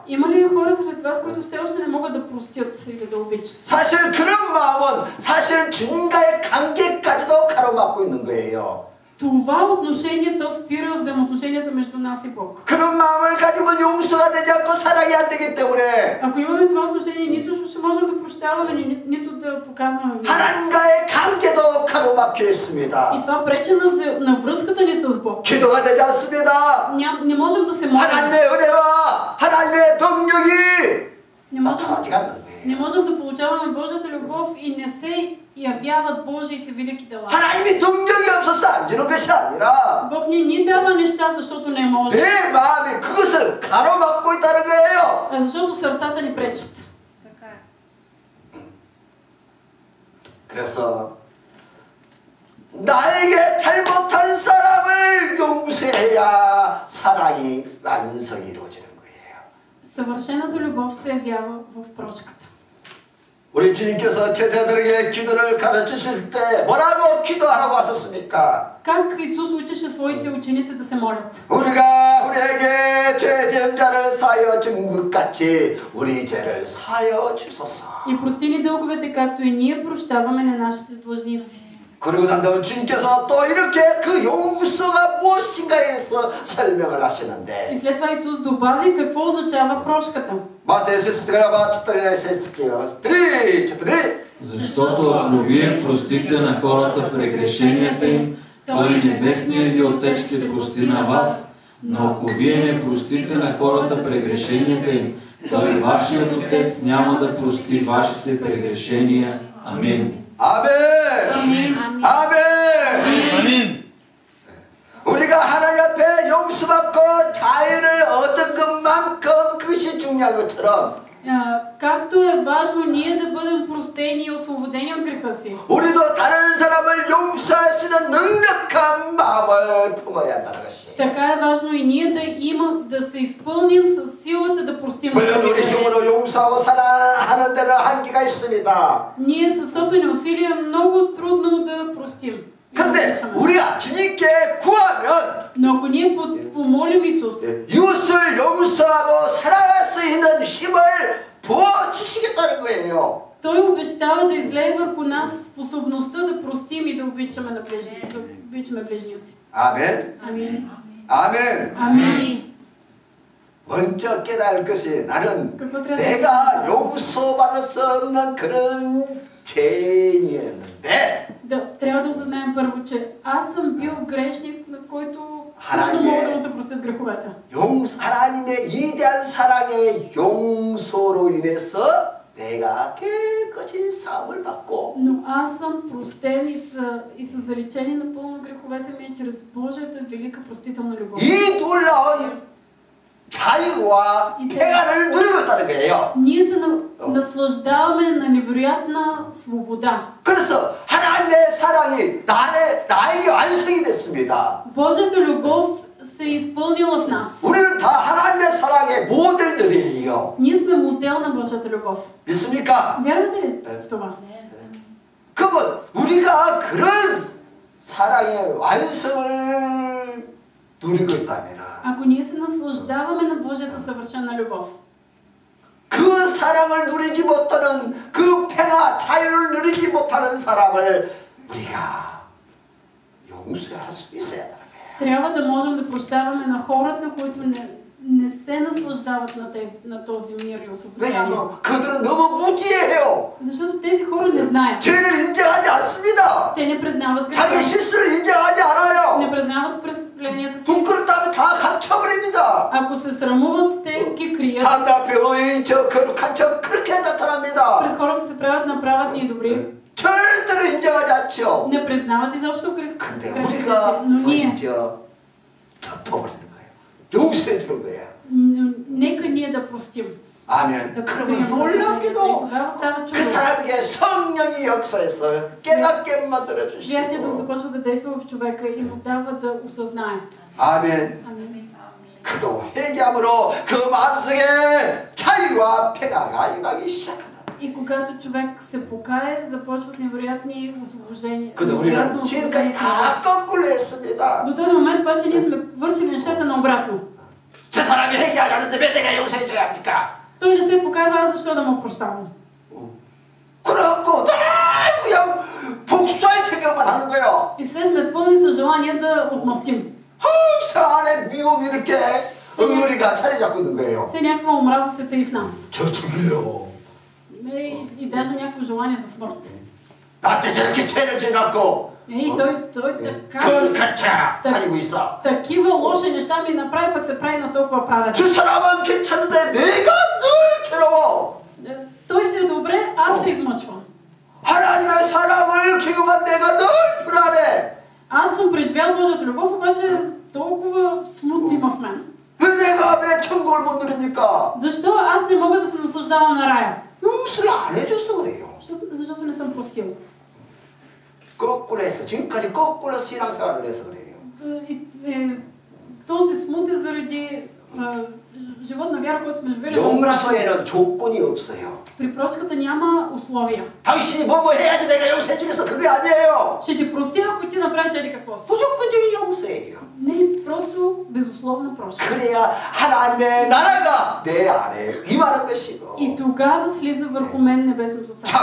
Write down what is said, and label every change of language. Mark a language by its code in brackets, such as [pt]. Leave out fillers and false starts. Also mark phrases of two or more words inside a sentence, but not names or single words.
[bg] Има ли хора сред вас, които все още не могат да простят или да обичат? [ko] 사실 그런 마음은 사실 주님과의 관계까지도 가로막고 있는 거예요. [bg] Това отношение, то спира взаимоотношенията между нас и Бог. [ko] 그런 마음을 가지면 용서가 되지 않고 사랑이 안 되기 때문에 [bg] Ако имаме това отношение, нито ще можем да прощаваме, нито да показваме милост. [ko] 하나님과의 관계도 가로막혀 [bg] И [ko] 있습니다. [bg] това пречи на връзката ни с Бог. [ko] 기도가 되지 않습니다. [bg] Не можем да се молим. [ko] 하나님의 은혜와 하나님의 능력이 [bg] Не можем, [ko] 나타나지 않는 [bg] не [ko] 거예요. [bg] можем да получаваме Божията любов и не се явяват Божиите велики дела. [ko] 하나님이 능력이 없어서 안 주는 것이 아니라 [bg] Бог ни дава неща, защото не може, [ko] 내 마음이 그것을 가로막고 있다는 거예요. [bg] а защото сърцата ни пречат. [ko] 그래서 나에게 잘못한 사람을 용서해야 사랑이 완성이 이루어지는 거예요. [bg] Съвършената любов се явява в прошката. [ko] 우리 주님께서 제자들에게 기도를 가르치실 때 뭐라고 기도하라고 하셨습니까? [bg] Как Исус учеше своите ученици да се молят? [ko] 우리가 우리에게 죄된 자를 사하여 준 것 같이 우리 죄를 사하여 주소서. [bg] И прости ни дълговете, както и ние прощаваме на нашите длъжници. [ko] 그러고 난 다음 주님께서 또 이렇게 그 용서가 무엇인가에서 설명을 [bg] И [ko] 하시는데 [bg] след това Исус добави какво означава прошката. [ko] 마태복음 14:4. [bg] Защото ако вие простите на хората прегрешенията им, той небесният ви Отец ще прости на вас. Но ако вие не простите на хората прегрешенията им, той вашият Отец няма да прости вашите прегрешения. Амин. [ko] 아멘. [bg] Амин. [ko] 아멘. [bg] Амин. [ko] 우리가 하나님 앞에 용서받고 자유를 얻은 것만큼 그것이 중요한 것처럼 [bg] Както е важно ние да бъдем простени и освободени от греха си, [ko] 우리도 다른 사람을 용서할 수 있는 능력한 마음을 품어야 한다는 것이. [bg] така е важно и ние да се изпълним с силата да простим. [ko] 물론 우리 힘으로 용서하고 사랑하는 데는 한계가 있습니다. [bg] Ние със собствени усилия много трудно да простим. [ko] 그런데 우리가 주님께 구하면 [bg] Но ако ние помолим Исус, [ko] 이웃을 용서하고 사랑할 수 있는 힘을 부어주시겠다는 거예요. [bg] Той обещава да излее върху нас способността да простим и да обичаме ближния си. [ko] 아멘. [bg] Амин. [ko] 아멘. [bg] Амин. [ko] 먼저 깨달을 것이 나는 [bg] Какво трябва да [ko] 내가 용서받을 수 없는 그런 죄인이었는데 [bg] трябва да осъзнаем първо, че аз съм бил грешник, на който трудно мога да му се простят греховете. [ko] 하나님의 위대한 사랑의 용서로 인해서 내가 깨끗이 사함을 받고 [bg] Но аз съм простен и са заличени напълно греховете ми чрез Божията велика простителна любов. [ko] 이 놀라운 자유와 평안을 누리고 있다는 거예요. [bg] Ние се наслаждаваме на невероятна свобода. [ko] 그래서 하나님의 사랑이 나에게 완성이 됐습니다. [bg] Божията любов се е изпълнила в нас. [ko] 우리는 다 하나님의 사랑의 모델들이에요. [bg] Ние сме модел на Божията любов. [ko] 믿습니까? [bg] Вярвате ли в това? [ko] 그러면 우리가 그런 사랑의 완성을 누리고 있다면 [bg] Ако ние се наслаждаваме на Божията съвършена любов, [ko] 그 사랑을 누리지 못하는 그 평화, 자유를 누리지 못하는 사람을 우리가 용서할 수 있어야 하는 거예요. [bg] трябва да можем да прощаваме на хората, които не се наслаждават на този мир и освобождение. [ko] 왜냐하면 그들은 너무 무지해요. [bg] Защото тези хора не знаят. [ko] 죄를 인정하지 않습니다. [bg] Те не признават [ko] 자기 [bg] греха, [ko] 실수를 인정하지 않아요. [bg] не признават престъпленията си. [ko] 부끄럽다면 다 감춰버립니다. [bg] Ако се срамуват, те ги крият. [ko] 사람들 앞에 의인 저 거룩한 척 그렇게 나타납니다. [bg] Пред хората се правят направят и добри. [ko] 절대로 인정하지 않죠. [bg] Не признават изобщо грехите [ko] 근데 [bg] си. [ko] 우리가 [bg] Но ние, [ko] 먼저 덮어버리는 거예요. 용서해 주는 거예요. [bg] нека ние да простим. [ko] 아멘. [bg] Да [ko] 그러면 [bg] покрием [ko] 놀랍게도 [bg] тогава става [ko] 그 [bg] чудо. [ko] 사람에게 성령이 역사해서 깨닫게 만들어 [bg] Святия Дух [ko] 주시고 [bg] започва да действа в човека и му дава да осъзнае. [ko] 아멘. [bg] Амин. [ko] 그도 회개함으로 그 마음속에 자유와 평화가 임하기 시작한다. [bg] И когато човек се покае, започват невероятни освобождения. [ko] 근데 우리는 지금까지 다 거꾸로 했습니다. [bg] До този момент обаче ние сме вършили нещата наобратно. [ko] 저 사람이 회개하지 않는데 왜 내가 용서해 줘야 합니까? [bg] Той не се покаява, аз защо да му прощавам? [ko] 그래갖고 늘 그냥 복수할 생각만 하는 거예요. [bg] И все сме пълни с желание да отмъстим. [ko] 항상 안에 미움이 이렇게 응어리가 자리 잡고 있는 거예요. [bg] Все някаква омраза се таи в нас. [ko] 저 죽이려고. [bg] И даже някакво желание за смърт. [ko] 나한테 저렇게 죄를 지어갖고 [bg] И той така [ko] 거룩한 차 다니고 있어. [bg] такива лоши неща ми направи, пък се прави на толкова праведен. [ko] 저 사람은 괜찮은데 내가 늘 괴로워. [bg] Той си е добре, аз се измъчвам. [ko] 하나님의 사랑을 경험한 내가 늘 불안해. [bg] Аз съм преживял Божията любов, обаче толкова смут има в мен. [ko] 왜 내가 왜 천국을 못 누립니까? [bg] Защо аз не мога да се наслаждавам на рая? [ko] 용서를 안 해줘서 그래요. [bg] Защото не съм простил. [ko] 거꾸로 해서 지금까지 거꾸로 신앙생활을 해서 그래요. [bg] Този смут е заради живот на вяра, който сме живели наобратно. [ko] 용서에는 조건이 없어요. [bg] При прошката няма условия. [ko] 당신이 뭐 해야지 내가 용서해 주겠어. 그게 아니에요. [bg] Ще ти простя, ако ти направиш еди какво си. [ko] 무조건적인 용서예요. [bg] Не просто безусловна прошка. [ko] 그래야 하나님의 나라가 내 안에 임하는 것이고 [bg] И тогава слиза върху мен небесното царство.